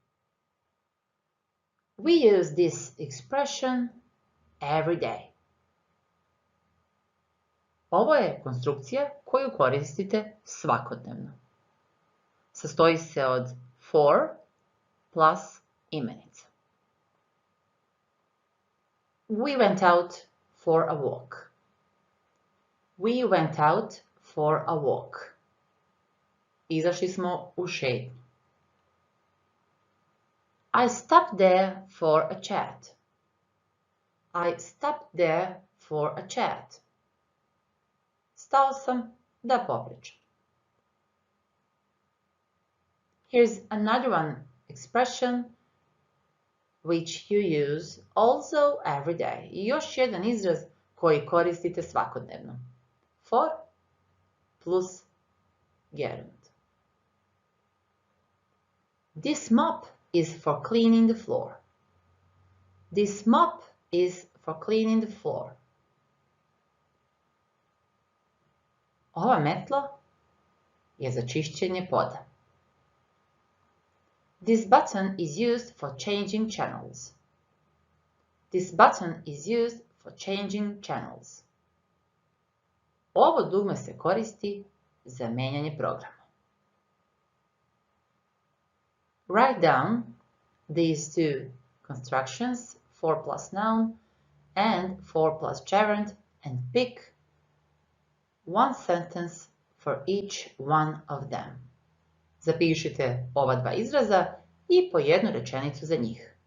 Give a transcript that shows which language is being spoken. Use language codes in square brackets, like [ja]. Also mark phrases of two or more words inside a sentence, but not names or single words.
[en] We use this expression every day. [sr] Ovo je konstrukcija koju koristite svakodnevno. Sastoji se od [en] for plus [sr] imenica. [en] We went out for a walk. We went out for a walk. [sr] Izašli smo u šetnju. [en] I stopped there for a chat. I stopped there for a chat. [sr] Stao sam da popričam. [en] Here's another expression which you use also every day. [sr] I još jedan izraz koji koristite svakodnevno. [en] For plus gerund. This mop is for cleaning the floor. This mop is for cleaning the floor. [sr] Ova metla je za čišćenje poda. [en] This button is used for changing channels. This button is used for changing channels. [sr] Ovo dugme se koristi za menjanje programa. [en] Write down these two constructions, for plus noun and for plus gerund, and pick one sentence for each one of them. [sr] Zapišite ova dva izraza i po jednu rečenicu za njih.